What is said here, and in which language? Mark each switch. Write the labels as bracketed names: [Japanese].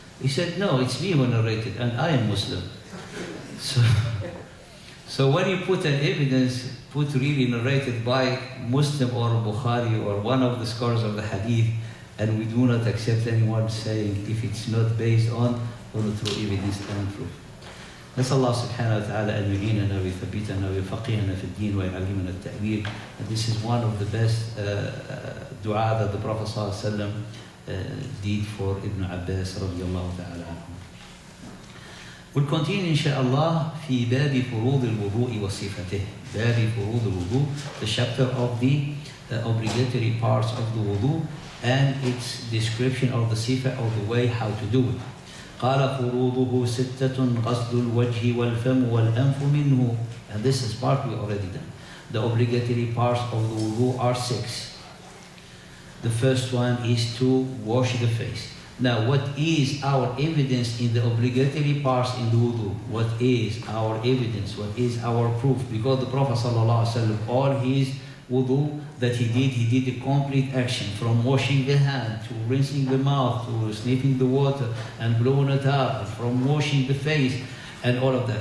[English] He said, no, it's me who narrated, and I am Muslim. So when you put an evidence, put really narrated by Muslim or Bukhari or one of the scholars of the hadith, and we do not accept anyone saying if it's not based on true evidence and proof. [Arabic] نسأل الله سبحانه وتعالى أن يعيننا ويثبتنا ويفقهنا في الدين ويعلمنا التأويل. [English] And this is one of the best dua that the Prophet ﷺ did for Ibn Abbas [Arabic] رضي الله تعالى عنه. [English] We'll continue inshallah [Arabic] في باب فروض الوضوء وصفته. باب فروض الوضوء, [English] the chapter of the obligatory parts of the wudu and its description of the sifa, of the way how to do it. [Arabic] قال فروضه ستة غسل الوجه والفم والأنف منه. [English] And this is part we already done. The obligatory parts of the wudu are 6. The first one is to wash the face. Now, what is our evidence in the obligatory parts in the wudu? What is our evidence? What is our proof? Because the Prophet ﷺ, all his wudu that he did a complete action, from washing the hand to rinsing the mouth to sniffing the water and blowing it up, from washing the face and all of that.